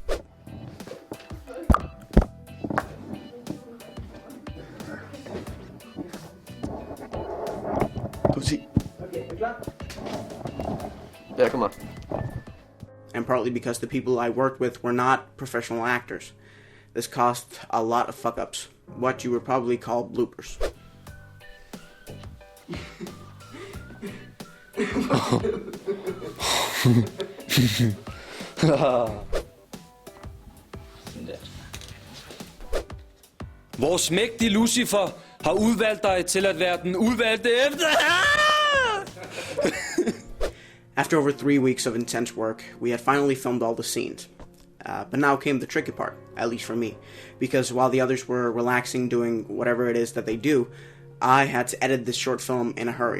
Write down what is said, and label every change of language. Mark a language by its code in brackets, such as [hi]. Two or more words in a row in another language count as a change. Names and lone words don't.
[nl] Ja, kom maar. [en] And partly because the people I worked with were not professional actors. This caused a lot of fuck-ups, what you would probably call bloopers. [da] Vores mægtige Lucifer har udvalgt dig til at være den udvalgte efter. [en] After over 3 weeks of intense work, we had finally filmed all the scenes. But now came the tricky part, at least for me, because while the others were relaxing doing whatever it is that they do, I had to edit this short film in a hurry.